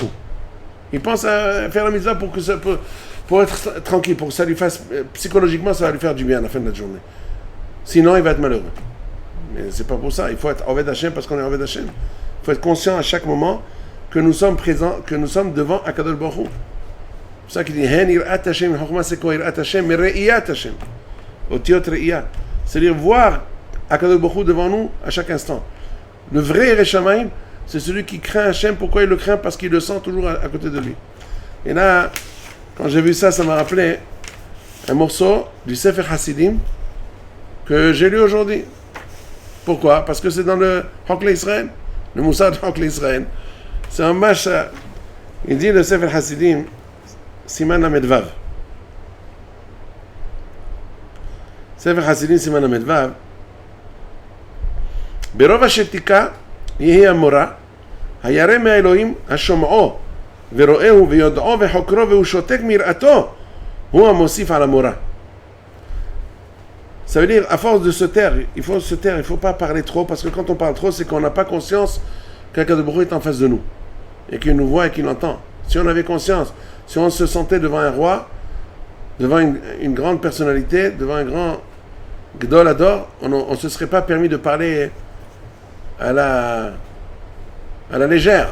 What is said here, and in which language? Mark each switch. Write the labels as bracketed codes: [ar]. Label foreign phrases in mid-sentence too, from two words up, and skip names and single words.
[fr] Il pense à faire la mitzvah pour être tranquille, pour que ça lui fasse, psychologiquement, ça va lui faire du bien à la fin de la journée. Sinon, il va être malheureux. Mais c'est pas pour ça. Il faut être [he] עובד השם [fr] parce qu'on est [he] עובד השם. [fr] Il faut être conscient à chaque moment que nous sommes présents, que nous sommes devant [he] הקדוש ברוך הוא. [fr] C'est ça qu'il dit, [he] הן יראת השם חכמה [fr] c'est quoi [he] יראת השם, mais ראיית השם. אותיות ראיית. [fr] C'est-à-dire voir [he] הקדוש ברוך הוא [fr] devant nous à chaque instant. Le vrai Reshamaim, c'est celui qui craint Hashem. Pourquoi il le craint? Parce qu'il le sent toujours à côté de lui. Et là, quand j'ai vu ça, ça m'a rappelé un morceau du Sefer Hasidim que j'ai lu aujourd'hui. Pourquoi? Parce que c'est dans le Hokle Israël, le Moussad Hokle Israël. C'est un match. Il dit le Sefer Hasidim, Siman Amedvav. [he] Sefer Hasidim, Siman Amedvav. ברוב השתיקה יהי המורה, הירא מהאלוהים השומעו ורואהו ויודעו וחוקרו והוא שותק מיראתו, הוא המוסיף על המורה. [fr] Ça veut dire, à force de se taire, il faut se taire, il ne faut pas parler trop, parce que quand on parle trop, c'est qu'on n'a pas conscience qu' [he] הקדוש ברוך הוא [fr] est en face de nous, et qu'il nous voit et qu'il entend. Si on avait conscience, si on se sentait devant un roi, devant une grande personnalité, devant un grand [he] גדול הדור, [fr] on ne se serait pas permis de parler à la légère.